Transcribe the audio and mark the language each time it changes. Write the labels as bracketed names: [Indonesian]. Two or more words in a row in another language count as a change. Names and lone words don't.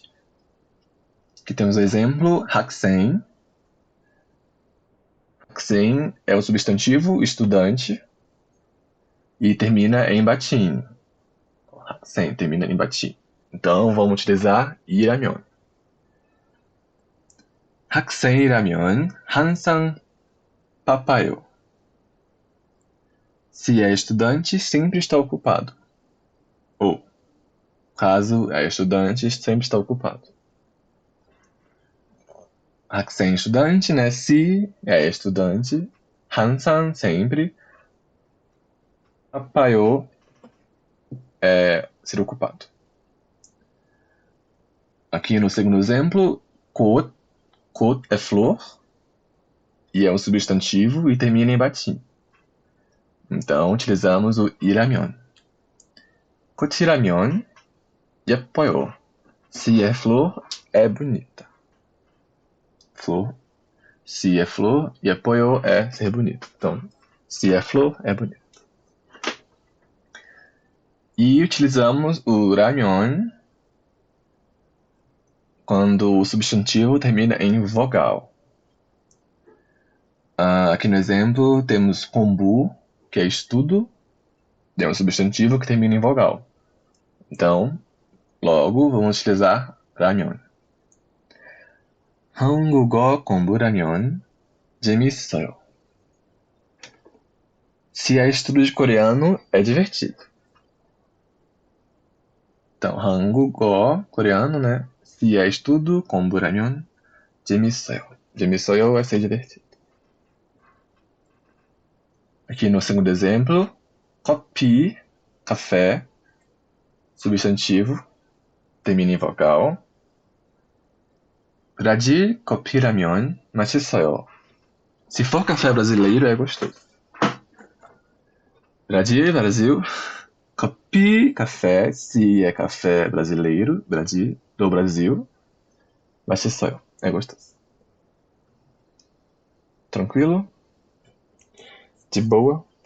[Portuguese] Aqui temos o exemplo, [Korean] 학생. [Portuguese] 학생 é o substantivo estudante e termina em batim. 학생 termina em batim. Então, vamos utilizar iramion. [Korean] 학생이라면 항상 바빠요. [Portuguese] Se é estudante, sempre está ocupado. Ou, caso é estudante, sempre está ocupado. 학생 estudante, né? Se é estudante, 항상 sempre. 바빠요 é ser ocupado. Aqui no segundo exemplo, 꽃 é flor e é um substantivo e termina em batim. Então, utilizamos o iramion. [Korean] 꽃이라면 예뻐요. [Portuguese] Se é flor, é bonita. Flor. Se é flor, 예뻐요 é ser bonito. Então, se é flor, é bonito. E utilizamos o ramion quando o substantivo termina em vogal. Aqui no exemplo temos kombu, que é estudo, é um substantivo que termina em vogal. Então, logo vamos utilizar ramion. [Korean] 한국어 공부라면 재밌어요. [Portuguese] Se é estudo de coreano, é divertido. Então, 한국어, coreano, né? Se é estudo, [Korean] 공부라면 재밌어요. [Portuguese] 재밌어요 vai ser divertido. Aqui no segundo exemplo, 커피, café, substantivo, termina em vogal. [Korean] 브라질 커피라면 맛있어요. [Portuguese] Se for café brasileiro, é gostoso. Brasil. Copi, café, se é café brasileiro, do Brasil, 맛있어요. É gostoso. Tranquilo? De boa?